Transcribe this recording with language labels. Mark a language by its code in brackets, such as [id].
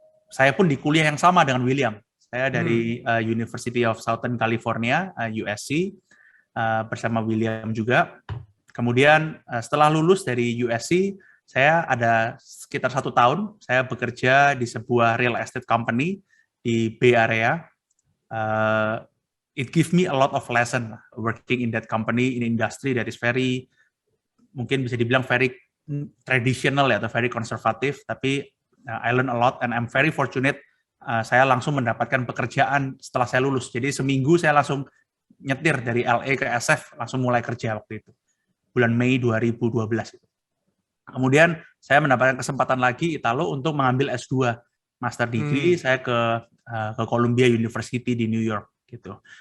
[id] Saya pun di kuliah yang sama dengan William. Saya dari University of Southern California, USC, bersama William juga. Kemudian setelah lulus dari USC, saya ada sekitar 1 tahun, saya bekerja di sebuah real estate company di Bay Area. [en] It give me a lot of lesson working in that company, in industry that is very, [id] mungkin bisa dibilang [en] very traditional [id] ya, atau [en] very [id] konservatif, tapi [en] I learn a lot and I'm very fortunate. [id] Saya langsung mendapatkan pekerjaan setelah saya lulus. Jadi seminggu saya langsung nyetir dari LA ke SF, langsung mulai kerja waktu itu. Bulan Mei 2012 itu. Kemudian saya mendapatkan kesempatan lagi Italo untuk mengambil S2 master degree. Saya ke Columbia University di New York gitu.